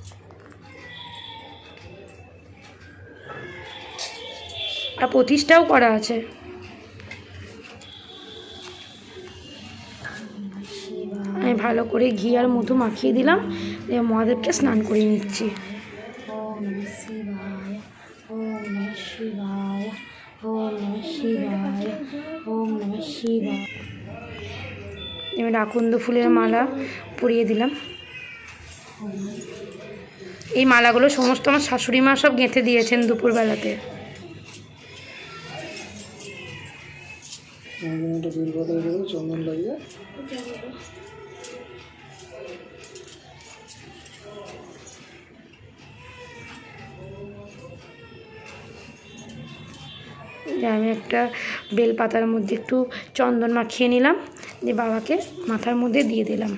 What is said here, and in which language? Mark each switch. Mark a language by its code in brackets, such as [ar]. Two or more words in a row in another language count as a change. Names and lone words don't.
[bn] আর প্রতিষ্ঠাও করা আছে। আমি ভালো করে ঘি আর মধু মাখিয়ে দিলাম, দিয়ে মহাদেবকে স্নান করিয়ে নিচ্ছি। [sa] ওম নমঃ শিবায়, ওম নমঃ শিবায়, ওম নমঃ শিবায়, ওম নমঃ শিবায়। [bn] এবার আকন্দ ফুলের মালা পরিয়ে দিলাম। এই মালাগুলো সমস্ত আমার শাশুড়ি মা সব গেঁথে দিয়েছেন দুপুরবেলাতে। চন্দন লাগিয়ে আমি একটা বেলপাতার মধ্যে একটু চন্দন মাখিয়ে নিলাম, দিয়ে বাবাকে মাথার মধ্যে দিয়ে দিলাম।